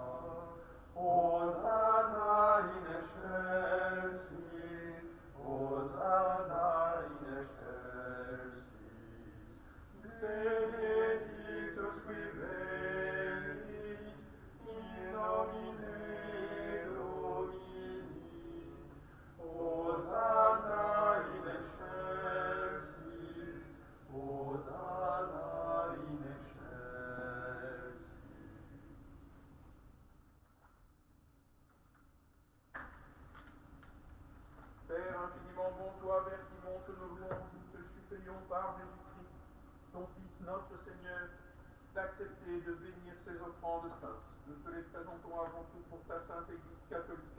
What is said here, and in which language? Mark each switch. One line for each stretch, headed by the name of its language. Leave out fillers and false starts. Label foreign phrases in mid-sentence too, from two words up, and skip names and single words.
Latin: Hosanna in excelsis, Hosanna in excelsis, benedictus qui venit, in nomine Domini, Hosanna in excelsis, Hosanna in excelsis.
French: Père infiniment bon, toi, vers qui monte nos louanges, nous te supplions par Jésus-Christ, ton Fils, notre Seigneur, d'accepter de bénir ces offrandes saintes. Nous te les présentons avant tout pour ta sainte Église catholique.